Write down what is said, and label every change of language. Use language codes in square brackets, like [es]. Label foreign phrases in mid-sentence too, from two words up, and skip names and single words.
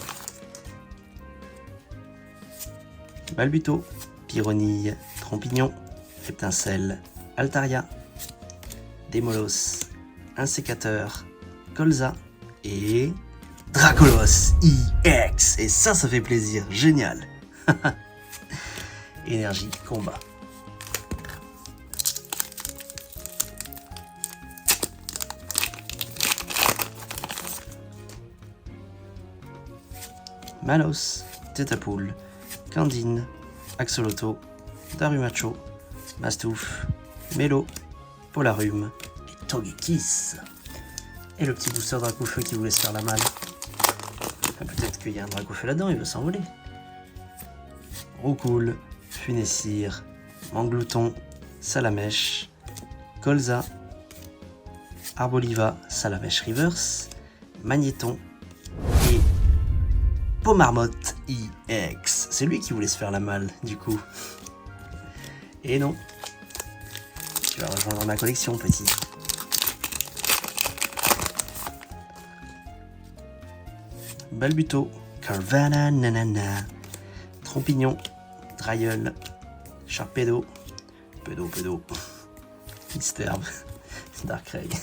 [fr] Balbuto, Pyronille, Trompignon, Étincelle, Altaria, Démolos, Insécateur, Colza et Dracolos EX. Et ça fait plaisir, génial. Énergie, combat. Malos, Tétapoule, Candine, Axolotl, Darumacho, Mastouf, Mélo, Polarum et Togekiss. Et le petit booster Dracofeu qui vous laisse faire la malle. Peut-être qu'il y a un Dracofeu là-dedans, il veut s'envoler. Roucoule, Funessir, Manglouton, Salamèche, Colza, Arboliva, Salamèche Reverse, Magnéton et Pomarmotte EX. C'est lui qui voulait se faire la malle, du coup. Et non. Tu vas rejoindre ma collection, petit. Balbuto, Carvana Nanana, Trompignon, Drailleul, Sharpedo, Pedo, Misterbe, Darkrai.